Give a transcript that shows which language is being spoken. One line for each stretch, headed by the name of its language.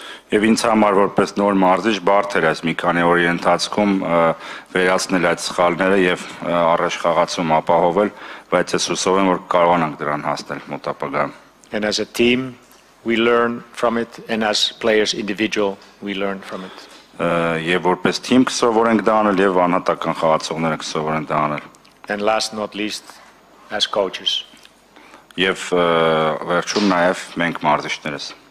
Armenian: Եվ ինձ համար որպես նոր մարզիչ բարդ էր այս մի քանի օրի ընթացքում վերացնել այդ սխալները եւ առաջ խաղացում ապահովել, բայց ես հուսով եմ որ կարողանանք դրան հասնել մոտ ապագայում.
English: And as a team we learn from it, and as players individual we learn from it.
Armenian: Եվ որպես թիմ կսովորենք դա անել եւ անհատական խաղացողները կսովորեն դա անել.
English: And last not least as coaches.
Armenian: Եվ վերջում նաեւ մենք մարզիչներս.